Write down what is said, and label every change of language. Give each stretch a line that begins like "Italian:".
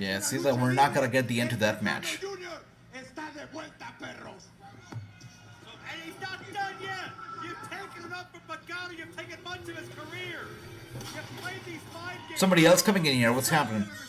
English: Yeah, it seems like we're not gonna get the end to that match.
Spanish: Junior está de vuelta, perros.
English: And he's not done yet. You've taken enough from Pagano. You've taken much of his career. You've played these mind games. Somebody else coming in here. What's happening?